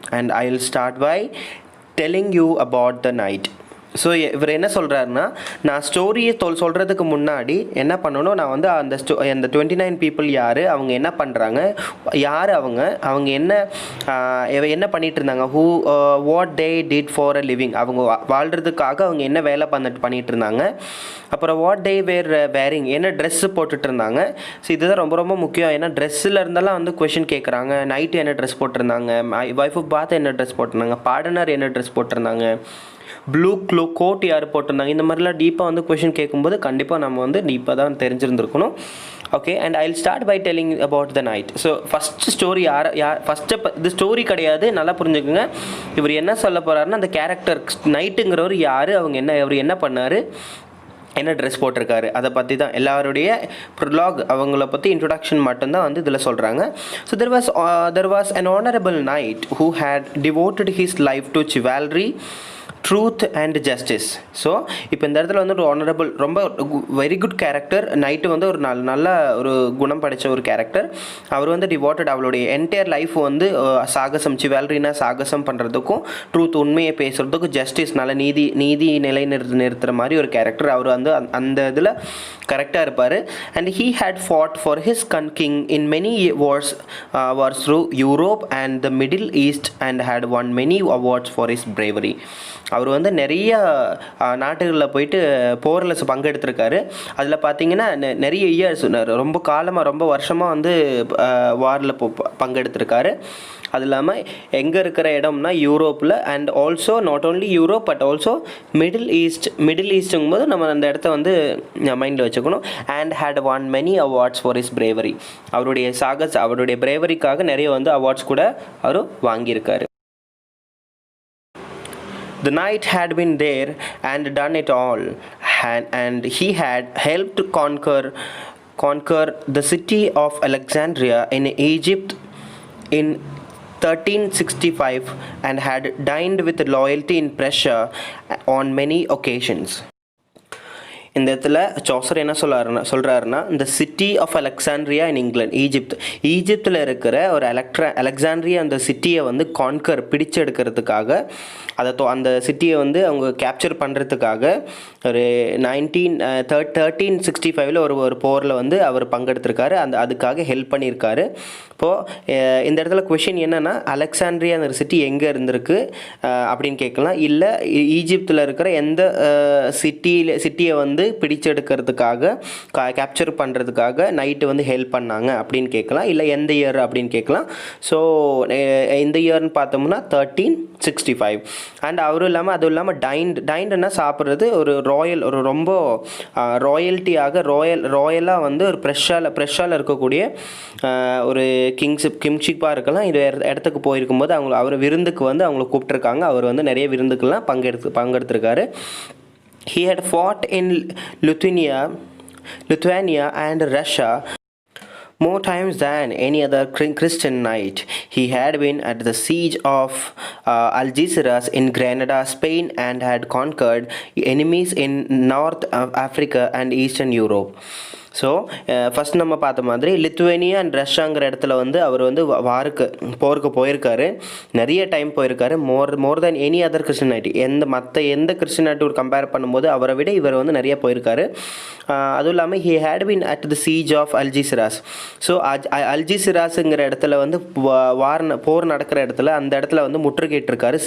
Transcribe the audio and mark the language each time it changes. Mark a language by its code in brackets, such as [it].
[en] And I'll start by telling you about the night. [ta] So இவர் என்ன சொல்கிறாருன்னா, நான் ஸ்டோரியை சொல்கிறதுக்கு முன்னாடி என்ன பண்ணணும், நான் வந்து அந்த 29 பீப்புள் யார், அவங்க என்ன பண்ணுறாங்க, யார் அவங்க என்ன பண்ணிகிட்டு இருந்தாங்க, [en] what they did for a living, [ta] அவங்க வாழ்கிறதுக்காக அவங்க என்ன வேலை பண்ணிகிட்டு இருந்தாங்க. அப்புறம் [en] what they were wearing, [ta] என்ன ட்ரெஸ்ஸு போட்டுட்டு இருந்தாங்க. ஸோ இதுதான் ரொம்ப ரொம்ப முக்கியம். ஏன்னா ட்ரெஸ்ஸில் இருந்தெல்லாம் வந்து கொஷின் கேட்குறாங்க. நைட்டு என்ன ட்ரெஸ் போட்டிருந்தாங்க, வைஃப் ஆஃப் பாத் என்ன ட்ரெஸ் போட்டிருந்தாங்க, பார்ட்னர் என்ன ட்ரெஸ் போட்டிருந்தாங்க, ப்ளூ கோட் யார் போட்டிருந்தாங்க, இந்த மாதிரிலாம் டீப்பாக வந்து கொஷின் கேட்கும்போது கண்டிப்பாக நம்ம வந்து டீப்பாக தான் தெரிஞ்சிருந்துருக்கணும். [en] Okay, and I will start by telling about the knight. So first story first [ta] இது ஸ்டோரி கிடையாது, நல்லா புரிஞ்சுக்குங்க. இவர் என்ன சொல்ல போகிறாருன்னா, அந்த கேரக்டர் நைட்டுங்கிறவர் யார், அவர் என்ன பண்ணார், என்ன ட்ரெஸ் போட்டிருக்காரு, அதை பற்றி தான் எல்லாருடைய ப்ரொலாக், அவங்கள பற்றி இன்ட்ரொடக்ஷன் மட்டும்தான் வந்து இதில் சொல்கிறாங்க. [en] So there was an honorable knight who had devoted his life to chivalry, truth and justice. [ta] So இப்போ இந்த இடத்துல வந்து ஒரு ஆனரபிள், ரொம்ப வெரி குட் கேரக்டர். நைட்டு வந்து ஒரு நல்ல ஒரு குணம் படைத்த ஒரு கேரக்டர். அவர் வந்து டிவோட்டட், அவளுடைய என்டையர் லைஃப் வந்து சாகசம், சிவால்ரினா சாகசம் பண்ணுறதுக்கும், ட்ரூத் உண்மையை பேசுகிறதுக்கும், ஜஸ்டிஸ் நல்ல நீதி நிறுத்துகிற மாதிரி ஒரு கேரக்டர். அவர் வந்து அந்த இதில் கரெக்டாக இருப்பார். [en] And he had fought for his king in many wars through Europe and the Middle East and had won many awards for his bravery. [ta] அவர் வந்து நிறைய நாட்டுகளில் போயிட்டு போரில் பங்கெடுத்திருக்காரு. அதில் பார்த்தீங்கன்னா நிறைய இயர்ஸ், ரொம்ப காலமாக, ரொம்ப வருஷமாக வந்து வாரில் பங்கெடுத்திருக்காரு. அது இல்லாமல் எங்கே இருக்கிற இடம்னா யூரோப்பில், [en] and also not only Europe but also [ta] middle ஈஸ்ட்டுங்கும்போது நம்ம அந்த இடத்த வந்து மைண்டில் வச்சுக்கணும். [en] And had won many awards for his bravery. [ta] அவருடைய பிரேவரிக்காக நிறைய வந்து அவார்ட்ஸ் கூட அவர் வாங்கியிருக்காரு. [en] The knight had been there and done it all, and he had helped conquer the city of Alexandria in Egypt in 1365 and had dined with loyalty in Prussia on many occasions. [ta] இந்த இடத்துல Chaucer என்ன சொல்கிறாருன்னா, இந்த city of Alexandria இன் இங்கிலாந்து, ஈஜிப்தில் இருக்கிற ஒரு Alexandria அந்த சிட்டியை வந்து பிடிச்செடுக்கிறதுக்காக, அந்த சிட்டியை வந்து அவங்க கேப்சர் பண்ணுறதுக்காக ஒரு 1365 ஒரு போரில் வந்து அவர் பங்கெடுத்திருக்காரு. அதுக்காக ஹெல்ப் பண்ணியிருக்காரு. இப்போது இந்த இடத்துல கொஷின் என்னென்னா, அலெக்சாண்ட்ரியா அந்த சிட்டி எங்கே இருந்திருக்கு அப்படின்னு கேட்கலாம். இல்லை ஈஜிப்தில் இருக்கிற எந்த சிட்டியை வந்து வந்து பிடிச்செடுக்கிறதுக்காக கேப்சர் பண்ணுறதுக்காக நைட்டு வந்து ஹெல்ப் பண்ணாங்க அப்படின்னு கேட்கலாம். இல்லை எந்த இயர் அப்படின்னு கேட்கலாம். ஸோ இந்த இயர்னு பார்த்தோம்னா 1365. அண்ட் அதுவும் இல்லாமல் டைண்டுன்னா சாப்பிட்றது ஒரு ஒரு ரொம்ப ராயல்ட்டியாக ராயலாக வந்து ஒரு ப்ரெஷ்ஷால் இருக்கக்கூடிய ஒரு கிங்ஷிப்பாக இருக்கலாம். இது இடத்துக்கு போயிருக்கும்போது அவர் விருந்துக்கு வந்து அவங்கள கூப்பிட்ருக்காங்க. அவர் வந்து நிறைய விருந்துக்கெல்லாம் பங்கெடுத்திருக்காரு. [en] He had fought in Lithuania and Russia more times than any other Christian knight. He had been at the siege of Algeciras in Granada, Spain, and had conquered enemies in North Africa and Eastern Europe. [ta] So first நம்ம பார்த்த மாதிரி Lithuania and ரஷ்யாங்கிற இடத்துல வந்து அவர் வந்து போருக்கு போயிருக்காரு. நிறைய time போயிருக்காரு. [en] more than any other [ta] கிறிஸ்டியனாலிட்டி. எந்த கிறிஸ்டியனாலிட்டி கம்பேர் பண்ணும்போது அவரை விட இவர் வந்து நிறைய போயிருக்காரு. அதுவும் இல்லாமல் [en] He had been at the siege of Algeciras. [ta] So அல்ஜிசிராஸுங்கிற இடத்துல வந்து போர் நடக்கிற இடத்துல அந்த இடத்துல வந்து முற்றுகையிட்டிருக்காரு.